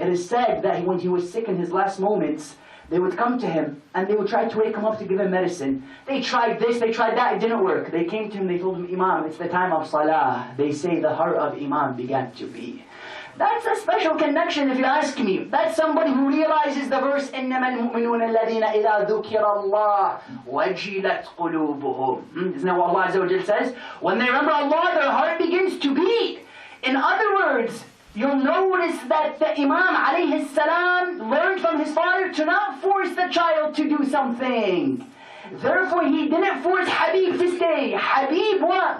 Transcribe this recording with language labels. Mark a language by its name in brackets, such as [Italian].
[English] It is said that when he was sick in his last moments, they would come to him and they would try to wake him up to give him medicine. They tried this, they tried that, it didn't work. They came to him, they told him, Imam, it's the time of salah. They say the heart of Imam began to beat. That's a special connection if you ask me. That's somebody who realizes the verse, [Arabic] إِنَّمَا الْمُؤْمِنُونَ الَّذِينَ إِذَا ذُكِرَ اللَّهُ وَجِلَتْ قُلُوبُهُم. [English] Isn't that what Allah Azza wa Jal says? When they remember Allah, their heart begins to beat. In other words, you'll notice that the Imam alayhi salam learned from his father to not force the child to do something. Therefore, he didn't force Habib to stay. Habib what?